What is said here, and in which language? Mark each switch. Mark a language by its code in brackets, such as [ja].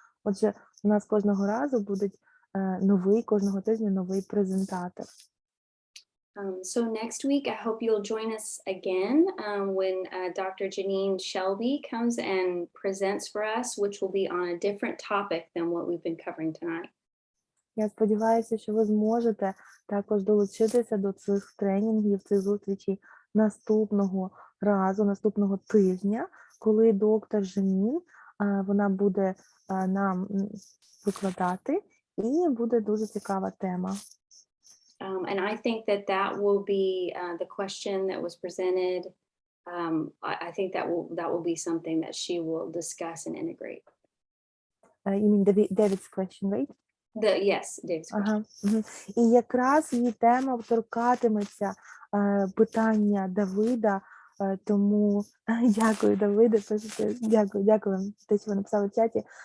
[uk] Отже, у нас кожного разу буде кожного тижня новий презентатор. [en] So next week, I hope you'll join us again when Dr. Janine Shelby comes and presents for us, which will be on a different topic than what we've been covering tonight. [uk] Я сподіваюся, що ви зможете також долучитися до цих тренінгів, цих зустрічей наступного разу, наступного тижня, коли доктор Жанін, вона буде нам викладати, і буде дуже цікава тема. [en] And I think that that will be the question that was presented. I think that will be something that she will discuss and integrate. You mean David's question, right? Yes, Dave's question. Ага. [uk] І якраз її тема торкатиметься питання Давида, тому дякую, Давиде, дякую вам, те, що ви написали в чаті.